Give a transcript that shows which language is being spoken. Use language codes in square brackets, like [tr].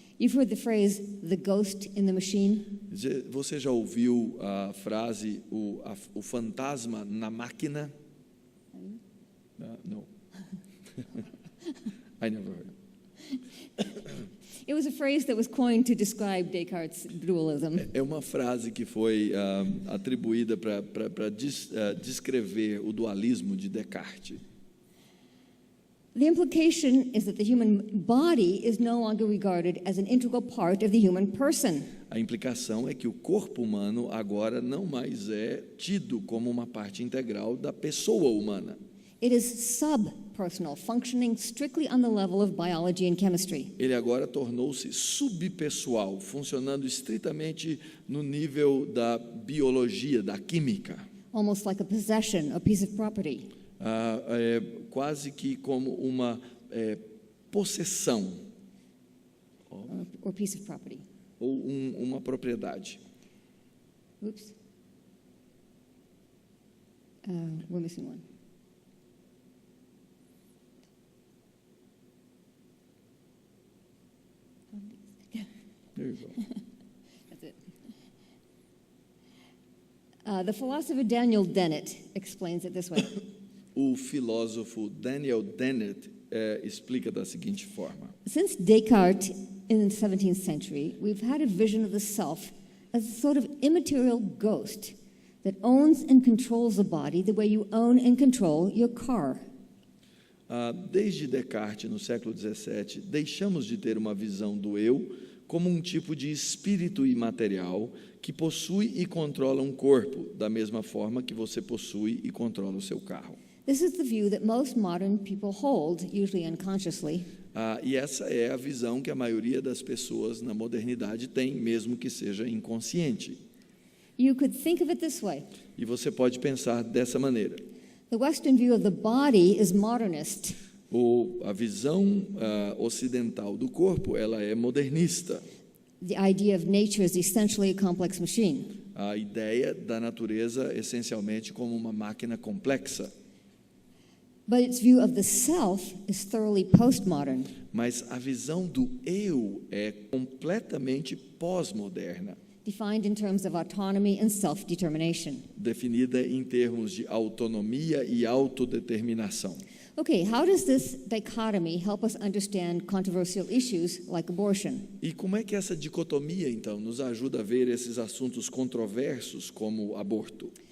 [en] You've heard the phrase, the ghost in the machine? [pt] Você já ouviu a frase, o fantasma na máquina? [en] No. I never heard. It was a phrase that was coined to describe Descartes' dualism. [pt] É uma frase que foi atribuída para descrever o dualismo de Descartes. [en] The implication is that the human body is no longer regarded as an integral part of the human person. [pt] A implicação é que o corpo humano agora não mais é tido como uma parte integral da pessoa humana. [en] It is subpersonal, functioning strictly on the level of biology and chemistry. [pt] Ele agora tornou-se subpessoal, funcionando estritamente no nível da biologia, da química. [en] Almost like a possession, a piece of property. [pt] Quase que como uma possessão [en] Or piece of property. [pt] ou uma propriedade. [en] Oops. We're missing one. There you go. That's it. The philosopher Daniel Dennett explains it this way. [pt] O filósofo Daniel Dennett explica da seguinte forma: [en] Since Descartes in the 17th century, we've had a vision of the self as a sort of immaterial ghost that owns and controls the body the way you own and control your car. [pt] Desde Descartes, no século XVII, deixamos de ter uma visão do eu como um tipo de espírito imaterial que possui e controla um corpo, da mesma forma que você possui e controla o seu carro. [en] This is the view that most modern people hold, usually unconsciously. [pt] E essa é a visão que a maioria das pessoas na modernidade tem, mesmo que seja inconsciente. [en] You could think of it this way. [pt] E você pode pensar dessa maneira. [en] The Western view of the body is modernist. [pt] A visão ocidental do corpo, ela é modernista. [en] The idea of nature is essentially a complex machine. [pt] A ideia da natureza essencialmente como uma máquina complexa. [en] But its view of the self is thoroughly postmodern. [pt] Mas a visão do eu é completamente pós-moderna, [en] Defined in terms of autonomy and self-determination. [pt] definida em termos de autonomia e autodeterminação. [en] Okay, how does this dichotomy help us understand controversial issues like abortion? [pt] E como é que essa dicotomia, então, nos ajuda a ver esses assuntos controversos como o aborto?